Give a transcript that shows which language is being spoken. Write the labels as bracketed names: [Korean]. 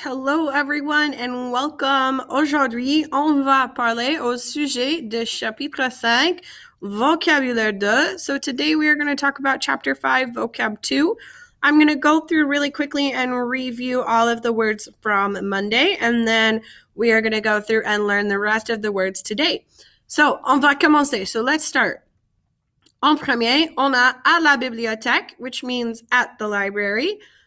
[English] Hello everyone and welcome. [French] Aujourd'hui, on va parler au sujet de chapitre 5, vocabulaire 2. [English] So today we are going to talk about chapter 5, vocab 2. I'm going to go through really quickly and review all of the words from Monday, and then we are going to go through and learn the rest of the words today. [French] So, on va commencer. [English] So let's start. [French] En premier, on a à la bibliothèque, [English] which means at the library.